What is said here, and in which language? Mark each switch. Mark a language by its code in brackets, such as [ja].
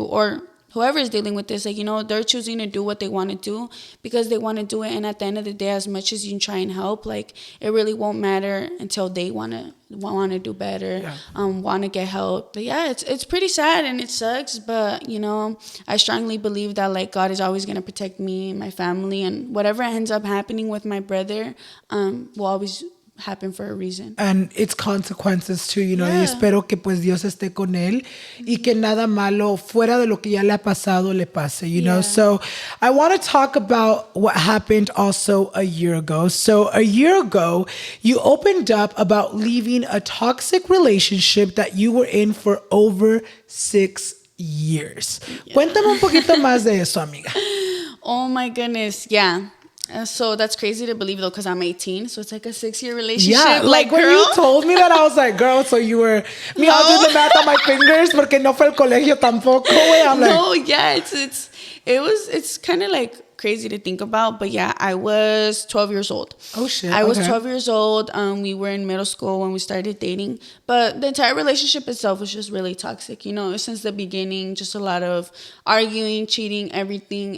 [en] Or whoever is dealing with this, like, you know, they're choosing to do what they want to do because they want to do it. And at the end of the day, as much as you try and help, like, it really won't matter until they want to do better, want to get help. But yeah, it's pretty sad and it sucks. But, you know, I strongly believe that, like, God is always going to protect me and my family. And whatever ends up happening with my brother will always happen for a reason. And its consequences too, you know. [es] Y espero que pues Dios esté con él y que nada malo fuera de lo que ya le ha pasado le pase, [en] you know. So I want to talk about what happened also a year ago. So a year ago, you opened up about leaving a toxic relationship that you were in for over 6 years. [es] Cuéntame un poquito más de eso, amiga. [en] Oh my goodness, yeah. So that's crazy to believe, though, because I'm 18. So it's like a 6-year relationship. Yeah, like when you told me that, I was like, girl, so you were... I'll do the math on my fingers [es] porque no fue el colegio tampoco. [en] I'm like... No, yeah, it's kind of like crazy to think about. But yeah, I was 12 years old. Oh, shit. I was 12 years old. We were in middle school when we started dating. But the entire relationship itself was just really toxic. You know, since the beginning, just a lot of arguing, cheating, everything.